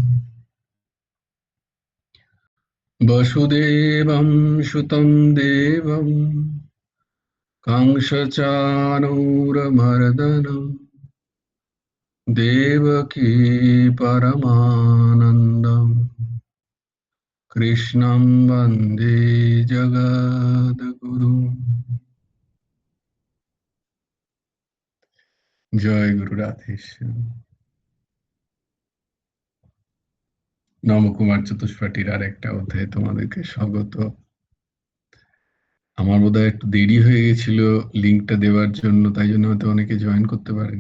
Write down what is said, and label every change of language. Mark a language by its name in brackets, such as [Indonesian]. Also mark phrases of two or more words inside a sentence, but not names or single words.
[Sanskrit] वसुदेवं सुतं देवं कंसचाणूरमर्दनं देवकी परमानन्दं कृष्णं वन्दे जगद्गुरु। [Bangla] জয় গুরু রাধেশ্যাম। নবকুমার চতুষ্পাঠীর আর একটা অধ্যায়ে তোমাদেরকে স্বাগত। আমার বোধহয় একটু দেরি হয়ে গেছিল লিঙ্কটা দেওয়ার জন্য, তাই জন্য হয়তো অনেকে জয়েন করতে পারেনি।